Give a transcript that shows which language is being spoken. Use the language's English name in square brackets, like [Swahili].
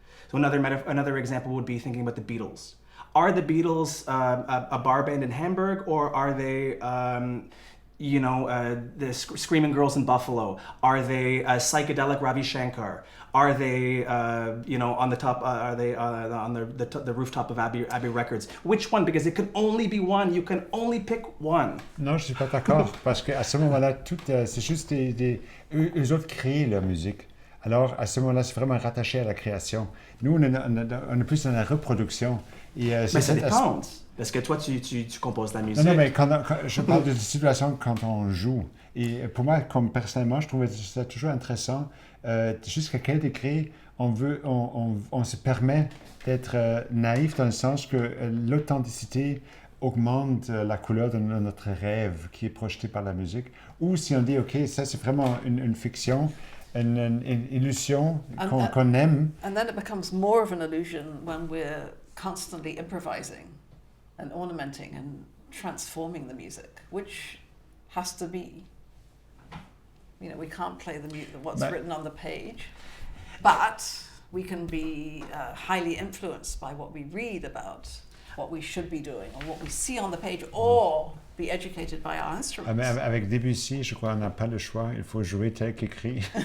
[English] So another example would be thinking about the Beatles. Are the Beatles a bar band in Hamburg, or are they the Screaming Girls in Buffalo? Are they psychedelic Ravi Shankar? Are they, on the top? Are they on the rooftop of Abbey Records? Which one? Because it can only be one. You can only pick one. [French] Non, je suis pas d'accord parce qu'à ce moment-là, c'est juste eux autres créent leur musique. Alors à ce moment-là, c'est vraiment rattaché à la création. Nous, on est plus dans la reproduction. Et, mais ça dépend. Parce que toi, tu composes la musique. Non, mais quand je parle de situation quand on joue. Et pour moi, comme personnellement, je trouvais ça toujours intéressant. Jusqu'à quel degré on se permet d'être naïf dans le sens que l'authenticité augmente la couleur de notre rêve qui est projeté par la musique. Ou si on dit, OK, ça c'est vraiment une fiction, une illusion qu'on aime. [English] And then it becomes more of an illusion when we're constantly improvising and ornamenting and transforming the music, which has to be. We can't play what's written on the page, but we can be highly influenced by what we read about what we should be doing or what we see on the page, or be educated by our instruments. [French] Avec Debussy, je crois qu'on n'a pas le choix. Il faut jouer tel qu'écrit.